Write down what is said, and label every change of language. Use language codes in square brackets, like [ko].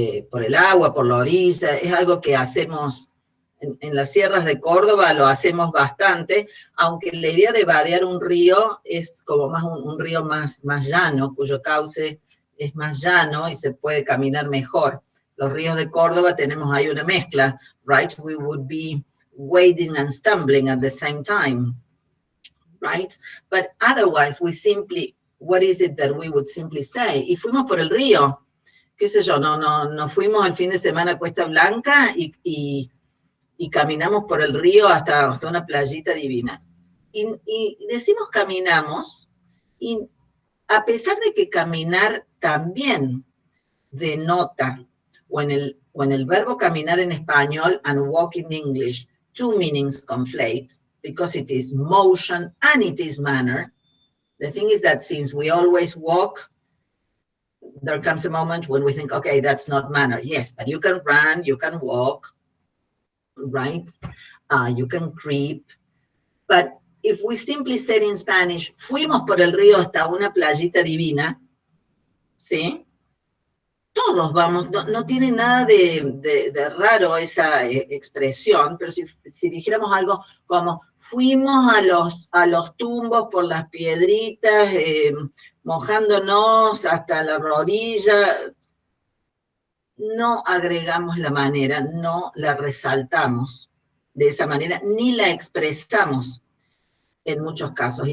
[es] Por el agua, por la orilla, es algo que hacemos en las sierras de Córdoba, lo hacemos bastante, aunque la idea de vadear un río es como más un río más llano, cuyo cauce es más llano y se puede caminar mejor. Los ríos de Córdoba tenemos ahí una mezcla, right? [en] We would be wading and stumbling at the same time, right? But otherwise, we simply, what is it that we would simply say? [es] Y fuimos por el río, qué sé yo, no fuimos el fin de semana a Cuesta Blanca y caminamos por el río hasta una playita divina. [en] Y decimos caminamos, y a pesar de que caminar también denota, when el verbo caminar en español and walk in English, two meanings conflate, because it is motion and it is manner. The thing is that since we always walk, there comes a moment when we think, okay, that's not manner. Yes, but you can run, you can walk, right? You can creep. [es] But if we simply said in Spanish, fuimos por el río hasta una playita divina, ¿sí? Todos vamos, no tiene nada de raro esa expresión, pero si dijéramos algo como fuimos a los tumbos por las piedritas, mojándonos hasta la rodilla, no agregamos la manera, no la resaltamos de esa manera, ni la expresamos en muchos casos.